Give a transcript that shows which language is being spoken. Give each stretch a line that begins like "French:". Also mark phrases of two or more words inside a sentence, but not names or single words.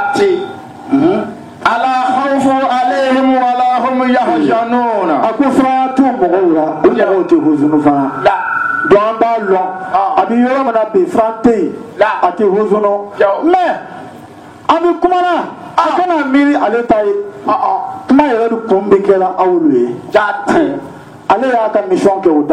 Arabic: ألا خوف عليهم ولا هم يحزنون.
Bambara: A ko fara t'u mɔgɔw la o mɔgɔw tɛ huzunu fana. Donc an b'a lɔn a bɛ yɔrɔ min na bi fara tɛ yen a tɛ huzunu mais an bɛ kumana a kana miiri ale ta ye kuma yɛrɛ de kun bɛ kɛra aw ye ale y'a ka mission kɛ o